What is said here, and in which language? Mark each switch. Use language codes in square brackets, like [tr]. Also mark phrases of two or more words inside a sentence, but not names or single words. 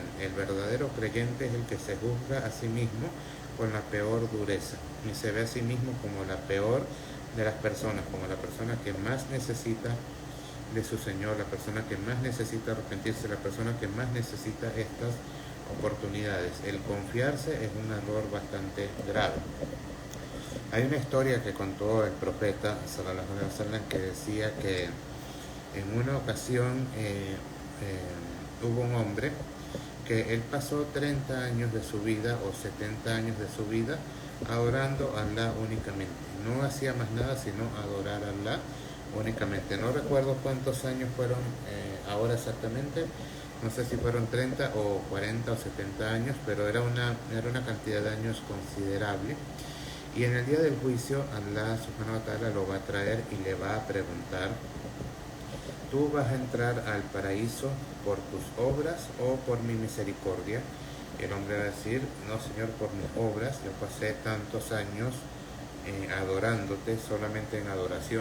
[es] El verdadero creyente es el que se juzga a sí mismo con la peor dureza y se ve a sí mismo como la peor de las personas, como la persona que más necesita de su Señor, la persona que más necesita arrepentirse, la persona que más necesita estas oportunidades. El confiarse es un error bastante grave. Hay una historia que contó el profeta [ar] صلى الله عليه وسلم, [es] que decía que en una ocasión hubo un hombre que él pasó 30 años de su vida o 70 años de su vida adorando a Allah únicamente. No hacía más nada sino adorar a Allah únicamente. No recuerdo cuántos años fueron ahora exactamente, no sé si fueron 30 o 40 o 70 años, pero era una cantidad de años considerable. Y en el día del juicio, Allah [ar] سبحانه وتعالى [es] lo va a traer y le va a preguntar, ¿tú vas a entrar al paraíso por tus obras o por mi misericordia? Y el hombre va a decir, no Señor, por mis obras. Yo pasé tantos años adorándote, solamente en adoración.